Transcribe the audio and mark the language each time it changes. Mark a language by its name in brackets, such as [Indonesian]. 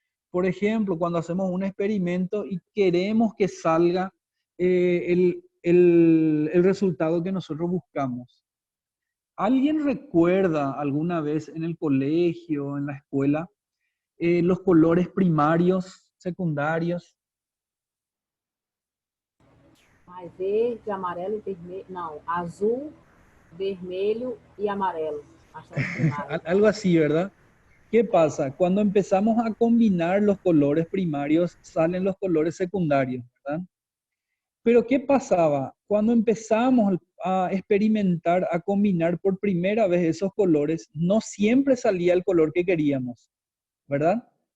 [Spanish] Por ejemplo, cuando hacemos un experimento y queremos que salga el resultado que nosotros buscamos. ¿Alguien recuerda alguna vez en el colegio, en la escuela, los colores primarios, secundarios? [Portuguese] mais verde, amarelo e vermelho. Não, azul, vermelho e amarelo. Acho que é as primárias, né? [Spanish] Algo así, ¿verdad? ¿Qué [Portuguese] É. [Spanish] pasa? Cuando empezamos a combinar los colores primarios, salen los colores secundarios, ¿verdad? Pero ¿qué pasaba? Cuando empezamos a experimentar, a combinar por primera vez esos colores, no siempre salía el color que queríamos, ¿verdad?